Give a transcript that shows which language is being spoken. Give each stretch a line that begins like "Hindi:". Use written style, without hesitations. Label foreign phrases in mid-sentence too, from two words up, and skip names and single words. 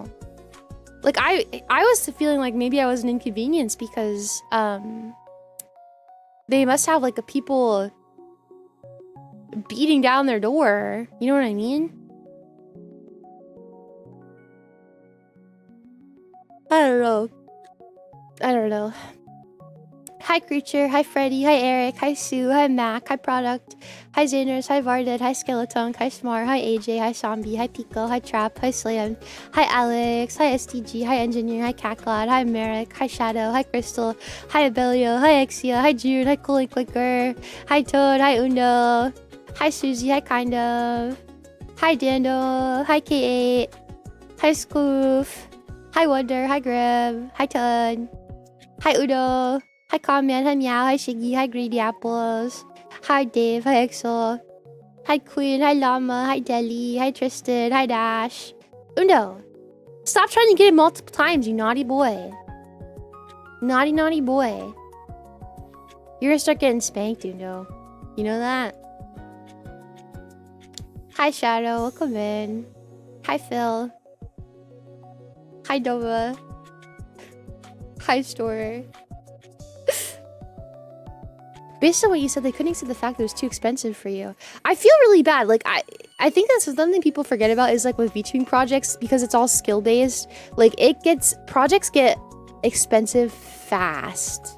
English: Like, I was feeling like maybe I was an inconvenience because, they must have, like, people beating down their door. You know what I mean? I don't know. Hi, Creature. Hi, Freddy. Hi, Eric. Hi, Sue. Hi, Mac. Hi, Product. Hi, Xaners. Hi, Varded. Hi, Skeleton. Hi, Smart. Hi, AJ. Hi, Zombie. Hi, Pico. Hi, Trap. Hi, Slam. Hi, Alex. Hi, STG. Hi, Engineer. Hi, Cacklad. Hi, Merrick. Hi, Shadow. Hi, Crystal. Hi, Abelio. Hi, Exia. Hi, June. Hi, Cooling Clicker. Hi, Toad. Hi, Undo. Hi, Susie. Hi, Kind of. Hi, Dando. Hi, K8. Hi, Scoof. Hi, Wonder. Hi, Grib. Hi, Toad. Hi, Udo. Hi, Comment. Hi, Meow. Hi, Shiggy. Hi, Greedy Apples. Hi, Dave. Hi, Exo. Hi, Queen. Hi, Llama. Hi, Deli. Hi, Tristan. Hi, Dash. Undo. Stop trying to get it multiple times, you naughty boy. Naughty, naughty boy. You're gonna start getting spanked, Undo. You know that? Hi, Shadow. Welcome in. Hi, Phil. Hi, Nova. Hi, Store. Based on what you said, they couldn't accept the fact that it was too expensive for you. I feel really bad. Like, I think that's something people forget about is like with VTubing projects, because it's all skill based. Like, projects get expensive fast.